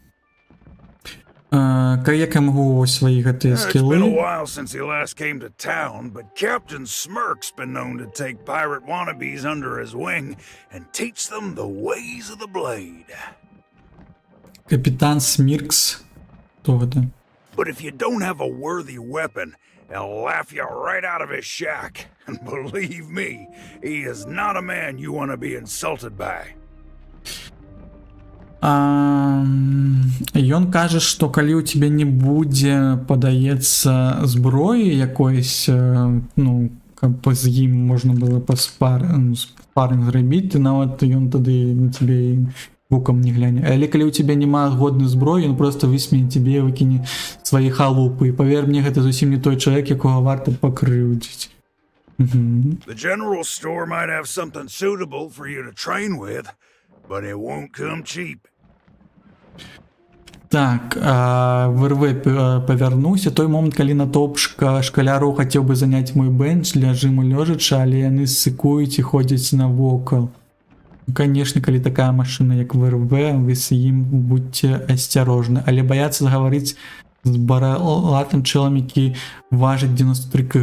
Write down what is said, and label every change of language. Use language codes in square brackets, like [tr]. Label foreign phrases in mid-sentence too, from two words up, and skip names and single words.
[be] Як я магу свае гэтыя [en] It's been a [be] скілы? [en] while since he last came to town, but Captain Smirk's been known to take pirate wannabes under his wing and teach them the ways of the blade. [be] Капітан Сміркс. Хто гэта? [en] But if you don't have a worthy weapon, he'll laugh you right out of his shack. And believe me, he is not a man you want to be insulted by. [be] Ён кажа, што калі ў цябе не будзе, падаецца, зброі якоїсь, ну, каб з ім можна было спарринг зрабіць, ты нават ён тады на цябе вукам не гляне. Але калі ў цябе няма годнай зброі, ён просто высмее цябе, выкіне свае халупы. І павер мне, гэта зусім не той чалавек, якога варта пакрыўдзіць. [en] The general store might have something suitable for you to train with, but it won't come cheap. [be] Так, в РВ павярнуся. Той момант, калі натоўп шкаляроў хацеў бы заняць мой бенч для жыму лёжача, але яны ссыкуюць і ходзяць навокал. Ну, канешне, калі такая машына, як в РВ, вы з ім будьце асцярожны. Але баяцца загаварыць з баралатым чэлам, які важыць 93 кг.